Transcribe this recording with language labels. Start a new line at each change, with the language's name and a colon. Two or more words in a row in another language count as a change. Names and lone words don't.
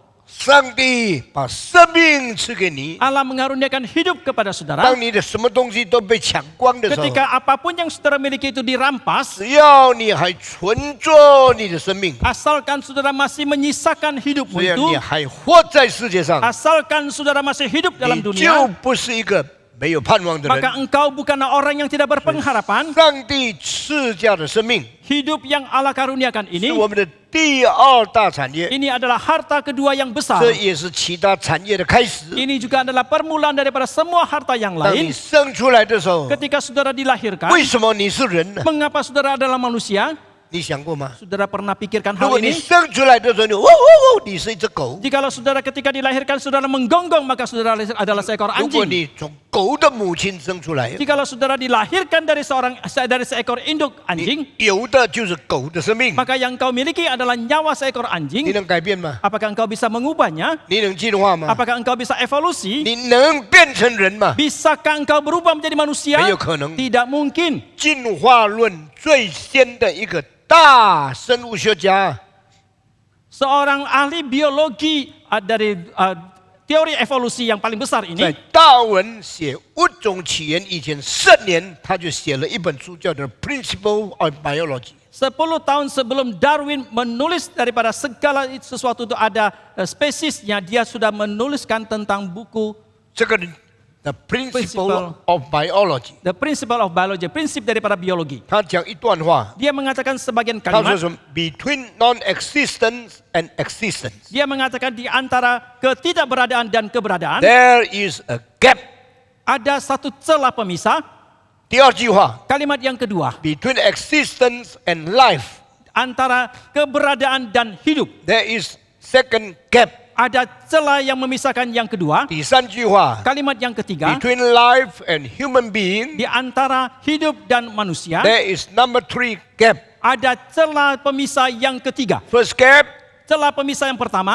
Chinese: 上帝把生命赐给你，
Indonesian: Allah mengaruniakan hidup kepada saudara.
Chinese: 当你的什么东西都被抢光的时候，
Indonesian: Ketika apapun yang saudara miliki itu dirampas,
Chinese: 只要你还存着你的生命，
Indonesian: asalkan saudara masih menyisakan hidupmu
Chinese: 只要
Indonesian: itu,
Chinese: 你还活在世界上，
Indonesian: asalkan saudara masih hidup dalam
Chinese: 你就
Indonesian: dunia,
Chinese: 不是一个没有盼望的
Indonesian: maka
Chinese: 人。
Indonesian: engkau bukanlah orang yang tidak berpengharapan.
Chinese: 上帝赐下的生命
Indonesian: Hidup yang Allah karuniakan
Chinese: 是
Indonesian: ini,
Chinese: 我们的第二大产业，
Indonesian: ini adalah harta kedua yang besar.
Chinese: 这也是其他产业的开始。
Indonesian: Ini juga adalah permulaan daripada semua harta yang
Chinese: 当你
Indonesian: lain.
Chinese: 生出来的时候，
Indonesian: Ketika saudara dilahirkan,
Chinese: 为什么你是人呢？
Indonesian: mengapa saudara adalah manusia?
Chinese: 你想过吗？
Indonesian: Saudara pernah pikirkan
Chinese: 如
Indonesian: hal
Chinese: 果你
Indonesian: ini?
Chinese: 生出来的时候，你喔喔喔，你是一只狗；
Indonesian: Jikalau saudara ketika dilahirkan saudara menggonggong, maka saudara adalah seekor
Chinese: 如果
Indonesian: anjing.
Chinese: 你从狗的母亲生出来，
Indonesian: Jikalau saudara dilahirkan dari seekor induk
Chinese: 你
Indonesian: anjing,
Chinese: 有的就是狗的生命。
Indonesian: maka yang kau miliki adalah nyawa seekor
Chinese: 你
Indonesian: anjing.
Chinese: 能改变吗？
Indonesian: Apakah engkau bisa mengubahnya?
Chinese: 你能进化吗？
Indonesian: Apakah engkau bisa evolusi?
Chinese: 你能变成人吗？
Indonesian: Bisakah engkau berubah menjadi manusia?
Chinese: 没有可能。
Indonesian: Tidak mungkin.
Chinese: 进化论最先的一个大生物学家
Indonesian: Seorang ahli biologi dari teori evolusi yang paling besar
Chinese: 在
Indonesian: ini,
Chinese: 达尔文写物种起源以前10年，他就写了一本书，叫做《Principle of Biology》。
Indonesian: 10 tahun sebelum Darwin menulis daripada segala sesuatu itu ada spesiesnya, dia sudah menuliskan tentang buku
Chinese: 这个 The Principle of Biology，
Indonesian: The Principle of Biology, prinsip daripada biologi.
Chinese: 他讲一段话，
Indonesian: Dia mengatakan sebagian
Chinese: 他说
Indonesian: kalimat,
English: 什么 ？Between non-existence and existence,
Indonesian: dia mengatakan di antara ketidakberadaan dan keberadaan,
English: there is a gap。
Indonesian: ada satu celah pemisah.
Chinese: 第二句话
Indonesian: Kalimat yang kedua,
English: ，Between existence and life,
Indonesian: antara keberadaan dan hidup,
English: there is second gap。
Indonesian: ada celah yang memisahkan yang kedua.
Chinese: 第三句话
Indonesian: Kalimat yang ketiga,
English: ，Between life and human being,
Indonesian: di antara hidup dan manusia,
English: there is number 3 gap。
Indonesian: ada celah pemisah yang ketiga.
English: First gap,
Indonesian: Celah pemisah yang pertama,